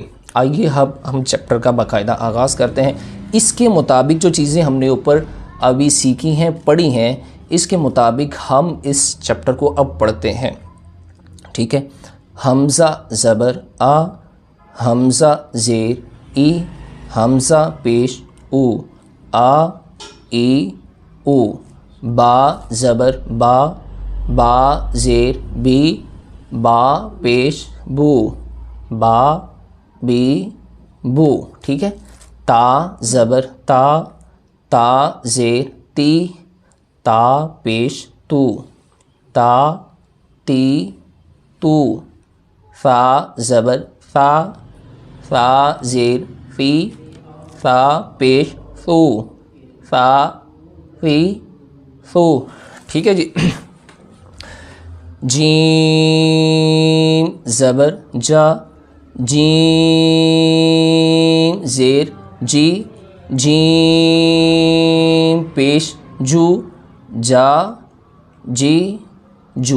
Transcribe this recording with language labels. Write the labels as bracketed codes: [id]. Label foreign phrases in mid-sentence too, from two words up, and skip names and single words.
[ur] آئیے اب ہم چیپٹر کا باقاعدہ آغاز کرتے ہیں۔ اس کے مطابق جو چیزیں ہم نے اوپر ابھی سیکھی ہیں، پڑھی ہیں، اس کے مطابق ہم اس چیپٹر کو اب پڑھتے ہیں، ٹھیک ہے۔ حمزہ زبر آ، حمزہ زیر ای، حمزہ پیش او، آ ای او، با زبر با، با زیر بی، با پیش بو، با بی بو، ٹھیک ہے۔ تا زبر تا، تا زیر تی، تا پیش تو، تا تی تو۔ فا زبر فا، فا زیر فی، فا پیش فو، فا فی فو، ٹھیک ہے جی۔ جیم زبر جا، جیم زیر جی، جیم پیش جو، جا جی جو۔